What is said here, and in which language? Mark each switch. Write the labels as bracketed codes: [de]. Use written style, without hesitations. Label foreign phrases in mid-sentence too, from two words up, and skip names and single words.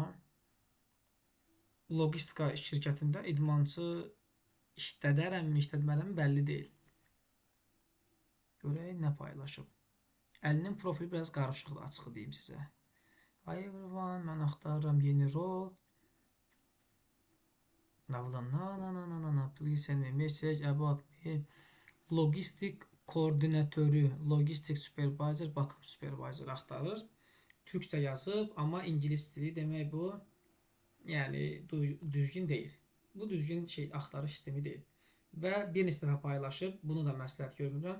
[az] Logistika şirkətində idmançı işlədərəmmi, işlətmərəmmi bəlli deyil. Görək nə paylaşıb. Əlinin profili biraz qarışıqdır, açığı deyim sizə. [en] Hi everyone, [az] mən axtarıram yeni rol. [en] Please send me message about me. [az] Logistik koordinatörü, logistik supervisor, bakım supervisor axtarır. Türkçə yazıb, amma ingilis dili demək bu, yəni düzgün deyil. Bu düzgün axtarış sistemi deyil. Və bir neçə dəfə paylaşıb, bunu da məsləhət görmürəm.